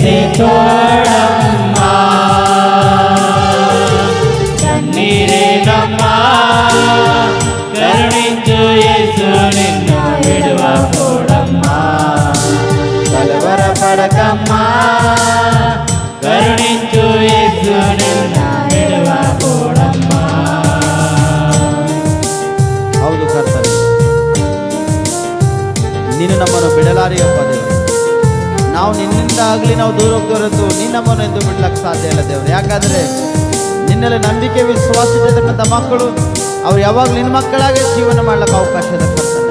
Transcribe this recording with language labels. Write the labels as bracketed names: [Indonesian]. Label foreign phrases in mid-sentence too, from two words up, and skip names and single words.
[Telugu] తోడమ్మా కన్నీరేనమ్మా కరుణించు యేసు నిన్ను విడువకూడమ్మా కలవరపడకమ్మా కరుణించు యేసు నిన్ను విడువకూడమ్మా. [Kannada] ಹೌದು ಕರ್ತನೆ, ನೀನು ನಮ್ಮನ್ನು ಬಿಡಲಾರಿಯಪ್ಪ ದೇವರು. ನಾವು ನಿನ್ನಿಂದ ಆಗಲಿ ನಾವು ದೂರ ಹೋಗ್ತಿರೋದು ನೀನು ನಮ್ಮನ್ನು ಎಂದು ಬಿಡ್ಲಕ್ಕೆ ಸಾಧ್ಯ ಇಲ್ಲ ದೇವರು. ಯಾಕಂದರೆ ನಿನ್ನಲ್ಲಿ ನಂಬಿಕೆ ವಿಶ್ವಾಸ ಇರ್ತಕ್ಕಂಥ ಮಕ್ಕಳು ಅವ್ರು ಯಾವಾಗಲೂ ನಿನ್ನ ಮಕ್ಕಳಾಗೆ ಜೀವನ ಮಾಡ್ಲಿಕ್ಕೆ ಅವಕಾಶ ಇದೆ ಕರ್ತನೆ.